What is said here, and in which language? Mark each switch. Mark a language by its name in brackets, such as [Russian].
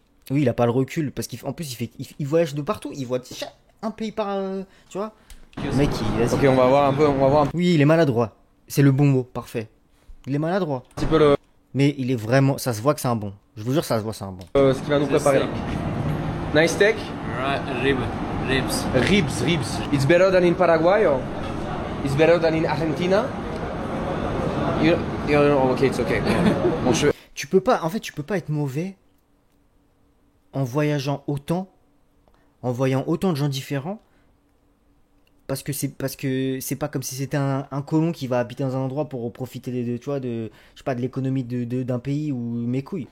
[French] Oui, il a pas le recul parce qu'en plus il voyage de partout, il voit un pays par, tu vois. Le mec, Ok, on va voir un peu, Oui, il est maladroit. C'est le bon mot, parfait. Il est maladroit. un petit peu le, Mais il est vraiment, ça se voit que c'est un bon. Je vous jure, ça se voit que c'est un bon. ce qu'il va nous préparer là. [English] Nice steak? Ribs. Ribs. It's better than in Paraguay or it's better than in Argentina? Ok, it's okay. [French] Bon, Tu peux pas, en fait, tu peux pas être mauvais en voyageant autant, en voyant autant de gens différents, parce que c'est pas comme si c'était un colon qui va habiter dans un endroit pour profiter tu vois, je sais pas, de l'économie d'un pays ou mes couilles.